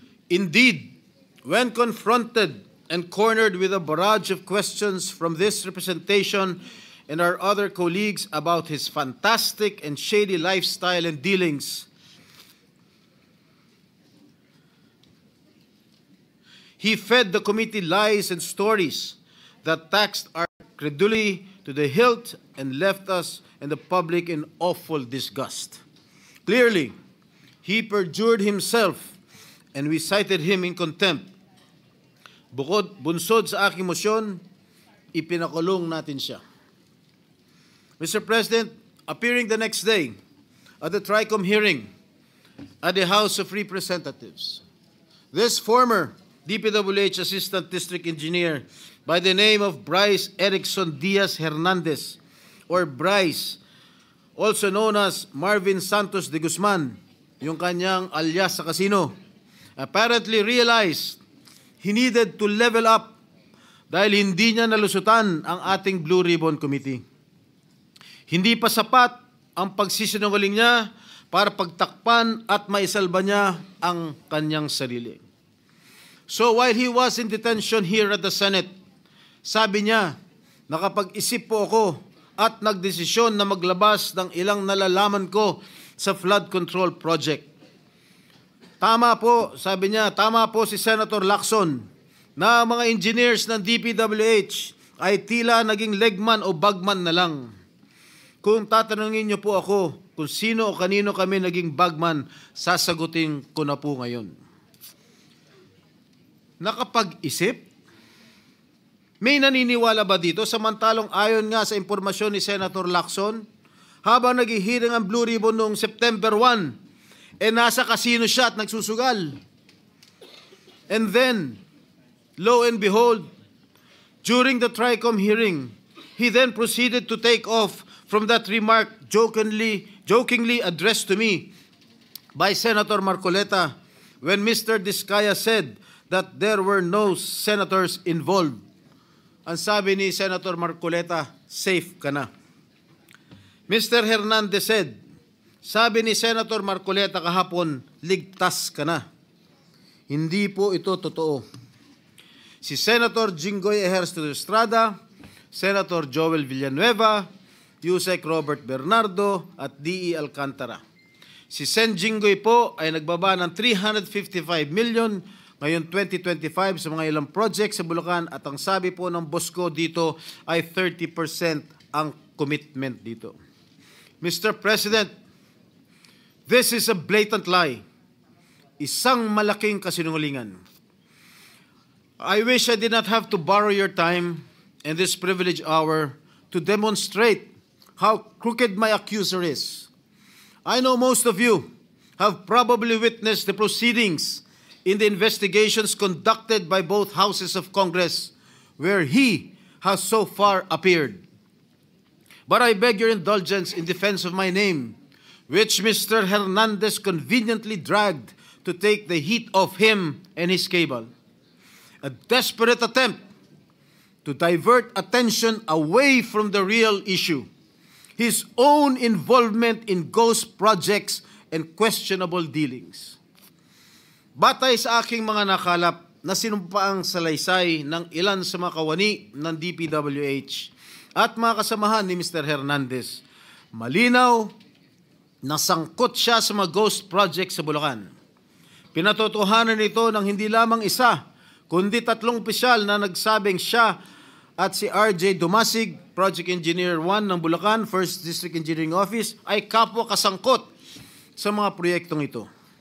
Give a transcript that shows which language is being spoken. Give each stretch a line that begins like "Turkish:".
English: Indeed, when confronted and cornered with a barrage of questions from this representation and our other colleagues about his fantastic and shady lifestyle and dealings, he fed the committee lies and stories that taxed our credulity to the hilt and left us and the public in awful disgust. Clearly, he perjured himself and we cited him in contempt.
Filipino: Bunsod sa aking motion, ipinakulong natin siya.
English: Mr. President, appearing the next day at the TRICOM hearing at the House of Representatives, this former DPWH Assistant District Engineer by the name of Bryce Erickson Diaz Hernandez, or Bryce, also known as Marvin Santos de Guzman,
Filipino: yung kanyang alias sa casino,
English: apparently realized he needed to level up
Filipino: dahil hindi niya nalusutan ang ating Blue Ribbon Committee. Hindi pa sapat ang pagsisinungaling niya para pagtakpan at maisalba niya ang kanyang sarili.
English: So while he was in detention here at the Senate,
Filipino: sabi niya, nakapag-isip po ako at nagdesisyon na maglabas ng ilang nalalaman ko sa flood control project. Tama po, sabi niya, tama po si Senator Lacson na mga engineers ng DPWH ay tila naging legman o bagman na lang. Kung tatanungin niyo po ako kung sino o kanino kami naging bagman, sasagutin ko na po ngayon. Nakapag-isip? May naniniwala ba dito? Samantalong ayon nga sa impormasyon ni Senator Lacson, habang naghihiring ang Blue Ribbon noong September 1, nasa casino siya at nagsusugal.
English: And then, lo and behold, during the TRICOM hearing, he then proceeded to take off from that remark jokingly addressed to me by Senator Marcoleta when Mr. Diskaya said that there were no senators involved.
Filipino: Ang sabi ni Senator Marcoleta, safe ka na.
English: Mr. Hernandez said,
Filipino: sabi ni Senator Marcoleta kahapon, ligtas ka na. Hindi po ito totoo. Si Senator Jinggoy Ejercito Estrada, Senator Joel Villanueva, Yusek Robert Bernardo at D.E. Alcantara. Si Sen Jinggoy po ay nagbaba ng 355 million ngayon 2025 sa mga ilang projects sa Bulacan at ang sabi po ng boss ko dito ay 30% ang commitment dito.
English: Mr. President, this is a blatant lie.
Filipino: Isang malaking kasinungalingan.
English: I wish I did not have to borrow your time in this privileged hour to demonstrate how crooked my accuser is. I know most of you have probably witnessed the proceedings in the investigations conducted by both houses of Congress where he has so far appeared. But I beg your indulgence in defense of my name, which Mr. Hernandez conveniently dragged to take the heat off him and his cable. A desperate attempt to divert attention away from the real issue, his own involvement in ghost projects and questionable dealings.
Filipino: Batay sa aking mga nakalap na sinumpaang salaysay ng ilan sa mga kawani ng DPWH at mga kasamahan ni Mr. Hernandez, malinaw na sangkot siya sa mga ghost projects sa Bulacan. Pinatotohanan ito ng hindi lamang isa, kundi 3 opisyal na nagsabing siya at si RJ Dumasig, Project Engineer 1 ng Bulacan, 1st District Engineering Office, ay kapwa kasangkot sa mga proyektong ito.